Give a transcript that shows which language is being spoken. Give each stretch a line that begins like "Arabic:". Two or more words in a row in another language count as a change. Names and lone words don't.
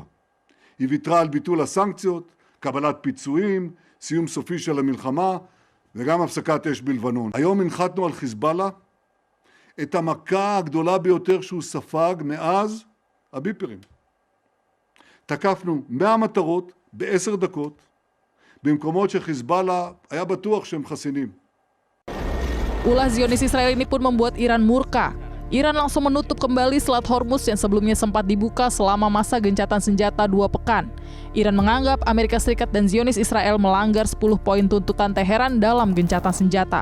Hebrew: היא ויתרה על ביטול הסנקציות, קבלת פיצויים, סיום סופי של המלחמה וגם הפסקת אש בלבנון. היום הנחתנו על חיזבאללה את המכה הגדולה ביותר שהוא ספג מאז הביפרים. תקפנו 100 מטרות ב10 דקות, במקומות שחיזבאללה היה בטוח שהם חסינים.
Indonesian: Ulah Zionis Israel ini pun membuat Iran murka. Iran langsung menutup kembali Selat Hormuz yang sebelumnya sempat dibuka selama masa gencatan senjata 2 pekan. Iran menganggap Amerika Serikat dan Zionis Israel melanggar 10 poin tuntutan Teheran dalam gencatan senjata.